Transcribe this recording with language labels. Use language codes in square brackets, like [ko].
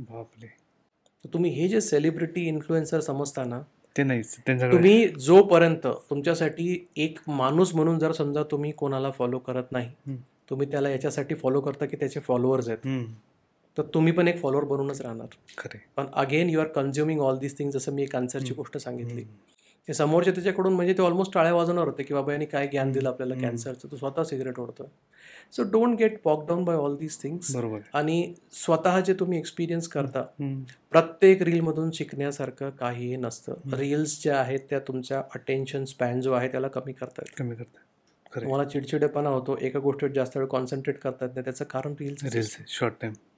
[mr] बापरे. तुम्ही हे जे सेलिब्रिटी इन्फ्लुएन्सर समजता ना, ते नाहीच. तुम्ही जोपर्यंत तुमच्यासाठी एक माणूस म्हणून जर समजा तुम्ही कोणाला फॉलो करत नाही, तुम्ही त्याला याच्यासाठी फॉलो करता की त्याचे फॉलोअर्स आहेत, तर तुम्ही पण एक फॉलोअर बनूनच राहणार. [en] पण again you are consuming all this thing. [mr] जसं मी कॅन्सरची गोष्ट सांगितली, ते समोरचे त्याच्याकडून म्हणजे ते ऑलमोस्ट टाळ्या वाजवणार होते की बाबा यांनी काय ज्ञान दिलं आपल्याला कॅन्सरचं, तो स्वतः cigarette ओढतोय. [en] So don't get bogged down by all these things. [mr] आणि स्वतः जे तुम्ही एक्सपिरियन्स करता, प्रत्येक रीलमधून शिकण्यासारखं काहीही नसतं. रील्स ज्या आहेत त्या तुमच्या अटेन्शन स्पॅन जो आहे त्याला कमी करतात. तुम्हाला चिडचिडेपणा होतो, एका गोष्टीवर जास्त वेळ कॉन्सन्ट्रेट करतात नाही, त्याचं कारण रील्स. [en] short time